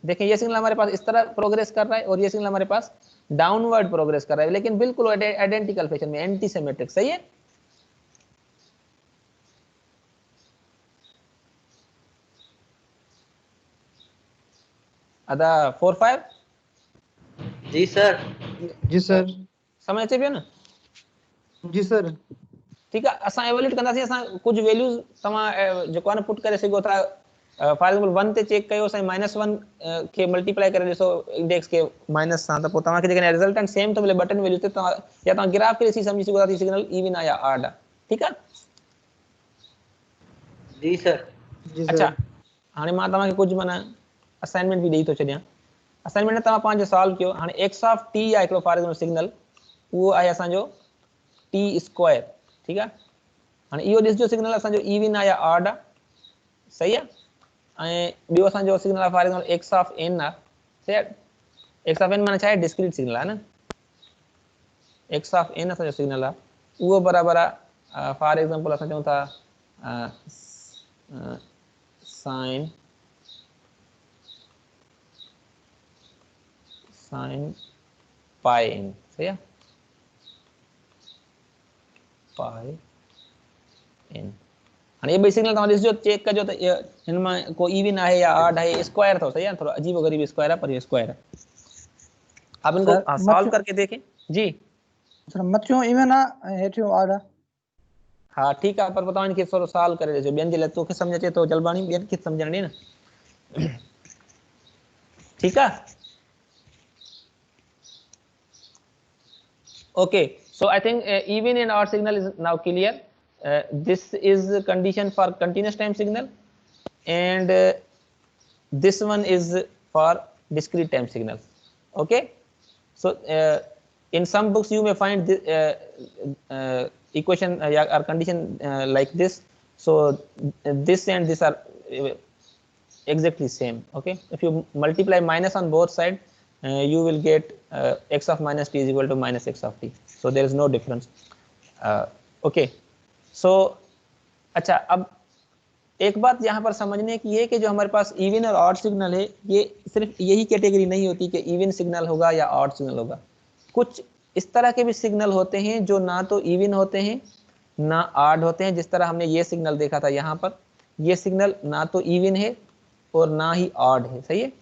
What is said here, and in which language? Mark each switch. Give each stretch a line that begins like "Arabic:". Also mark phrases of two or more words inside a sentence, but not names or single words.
Hindi: देखें ये सिग्नल हमारे पास इस तरह प्रोग्रेस कर रहा है और ये सिग्नल हमारे पास
English: downward progress
Hindi: कर रहा है, लेकिन बिल्कुल
English: identical fashion
Hindi: में,
English: anti symmetric.
Hindi: सही है। अदा 4-5 जी सर। जी सर।
Sindhi: समझ अचे पियो न?
Hindi: जी सर। ठीक है।
Sindhi: असां एवल्यूट कंदासीं, असां कुछ वैल्यूज तव्हां जेको आहे न पुट करे सघो था।
English: for example
Sindhi: 1 ते चेक कयो, साईं -1 खे मल्टीप्लाई करे ॾिसो इंडेक्स के माइनस सां, त पोइ तव्हांखे जेकॾहिं
English: resultant same
Sindhi: थो मिले
English: button value
Sindhi: ते, तव्हां या तव्हां ग्राफ खे ॾिसी सम्झी सघो था कि
English: signal even
Sindhi: आहे या ऑड आहे। ठीकु आहे। जी सर। अच्छा, हाणे मां तव्हांखे कुझु माना असाइनमेंट बि ॾेई थो छॾियां। असाइनमेंट तव्हां पंहिंजो सॉल्व कयो। हाणे
English: x of t
Sindhi: आहे हिकिड़ो
English: for example signal,
Sindhi: उहो आहे असांजो
English: t square.
Sindhi: ठीक आहे। हाणे इहो ॾिसजो सिग्नल असांजो इवन आहे या ऑड आहे, सही आहे। ऐं ॿियो असांजो सिग्नल आहे
English: for example x of n
Sindhi: आहे, सही आहे।
English: x of n
Sindhi: माना छा आहे,
English: discrete signal
Sindhi: आहे न,
English: x of n
Sindhi: असांजो सिग्नल आहे, उहो बराबरि आहे
English: for example
Sindhi: असां चऊं था
English: sine pi n,
Sindhi: सही आहे,
English: pi n.
Sindhi: हाणे ये ॿई सिग्नल तव्हां ॾिसजो, चेक कजो त हिन मां को इवन आहे या ऑड आहे, स्क्वायर अथव, सही आहे,
Hindi: थोड़ा अजीब गरीब स्क्वायर है पर ये स्क्वायर है। आप इनको सॉल्व करके देखें जी।
Sindhi: सर मथियों इवन आहे ऐं हेठियों ऑड आहे।
Hindi: हाँ ठीक है, पर बताओ इनके
Sindhi: थोरो सॉल्व करे ॾिसो, ॿियनि जे लाइ तोखे सम्झ अचे तो जलबाणी, ॿियनि खे सम्झण ॾे न,
Hindi: ठीक है।
English: Okay, so I think even and odd signal is now clear. This is the condition for continuous time signal, and this one is for discrete time signal. Okay, so in some books you may find this equation or condition like this. So this and this are exactly same. Okay, if you multiply minus on both sides, you will get x of minus t is equal to minus x of t. So there is no difference. Okay, so
Hindi: अच्छा, अब एक बात यहाँ पर समझने की है कि जो हमारे पास इवन और
English: odd signal
Hindi: है, ये सिर्फ यही कैटेगरी नहीं होती कि
English: even signal
Hindi: होगा या
English: odd signal
Hindi: होगा। कुछ इस तरह के भी सिग्नल होते हैं जो ना तो इवन होते हैं ना ऑड होते हैं, जिस तरह हमने ये सिग्नल देखा था यहाँ पर, ये सिग्नल ना तो इवन है और ना ही ऑड है, सही है।